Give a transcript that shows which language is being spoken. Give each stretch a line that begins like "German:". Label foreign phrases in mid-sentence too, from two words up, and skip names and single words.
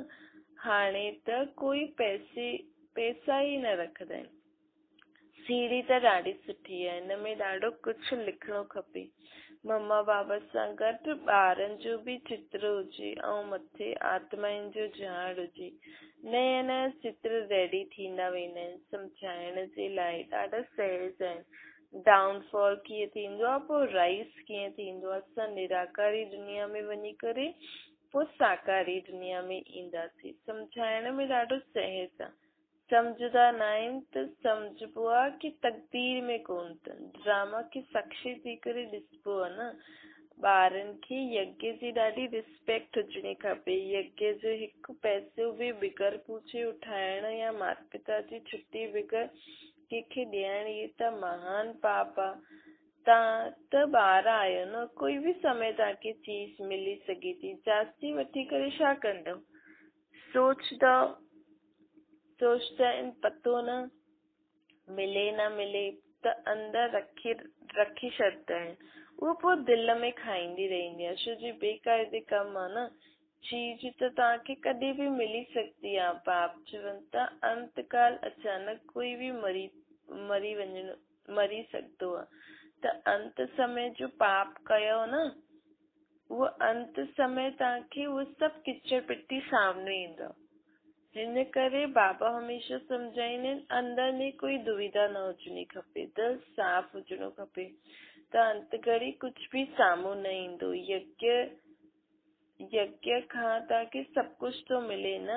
Sindhi: हाणे त कोई पैसा ई न रखंदा आहिनि। सीढ़ी त ॾाढी सुठी आहे, हिन में ॾाढो कुझु लिखणो खपे। मम्मा बाबा सां गॾु ॿारनि जो बि चित्र हुजे ऐं मथे आत्माउनि जो झाड़ हुजे। नया नया चित्र रेडी थींदा वेंदा आहिनि सम्झाइण जे लाइ, ॾाढा सहज आहिनि। डाउनफॉल कीअं थींदो आहे, पोइ राइज कीअं थींदो आहे। असां निराकारी दुनिया में वञी करे पोइ साकारी दुनिया में ईंदासीं। सम्झाइण में ॾाढो सहज आहे। सम्झंदा न आहिनि त सम्झबो आहे कि तकदीर में कोन अथनि। ड्रामा खे साक्षी थी करे ॾिसबो आहे न। ॿारनि खे यज्ञ जी ॾाढी रिस्पेक्ट हुजणी खपे। यज्ञ जो हिकु पैसो बि बिगर पूछे उठाइण या माता पिता जी छुट्टी बिगर कंहिंखे ॾियण, इहे त महान पाप आहे। तव्हां त ॿार आहियो न, कोई बि समय तव्हांखे चीज मिली सघे थी। जास्ती वठी करे छा कंदव? सोचंदा आहिनि पतो न मिले न मिले त अंदर रखी छॾंदा आहिनि। उहो पोइ दिलि में खाईंदी रहंदी आहे, छो जो बेक़ाइदे कमु आहे न। चीज त तव्हांखे कॾहिं बि मिली सघंदी आहे। बाप चवनि था अंतकाल अचानक कोई बि मरी सघंदो आहे। त अंत समय जो पाप कयो न, उहो अंत समय तव्हांखे उहो सभु किचड़ पिटी सामने ईंदो। हिन करे बाबा हमेशह सम्झाईंदा आहिनि अंदर में कोई दुविधा न हुजणी खपे, दिलि साफ़ हुजणो खपे, त अंत घड़ी कुझु बि साम्हूं न ईंदो। यज्ञ खां तव्हांखे सभु कुझु थो मिले न।